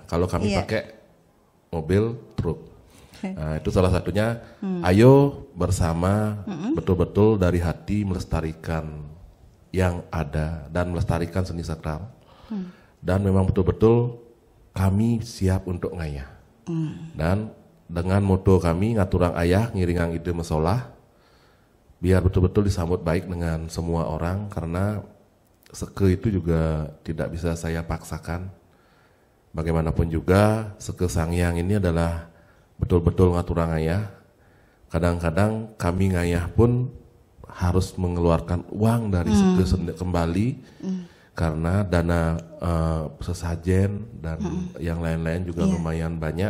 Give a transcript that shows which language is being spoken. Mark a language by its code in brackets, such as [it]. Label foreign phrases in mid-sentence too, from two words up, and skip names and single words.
[id] Kalau kami pakai mobil truk. Nah, itu salah satunya, ayo bersama betul-betul dari hati melestarikan yang ada dan melestarikan seni sakral. Dan memang betul-betul kami siap untuk ngayah. Dan dengan moto kami [ban] ngaturang ayah ngiringang ide mesolah, [id] biar betul-betul disambut baik dengan semua orang, karena Seke itu juga tidak bisa saya paksakan. Bagaimanapun juga Seke Sangyang ini adalah betul-betul [ban] ngaturang ayah. [id] Kadang-kadang kami ngayah pun harus mengeluarkan uang dari Seke kembali, karena dana sesajen dan yang lain-lain juga lumayan banyak.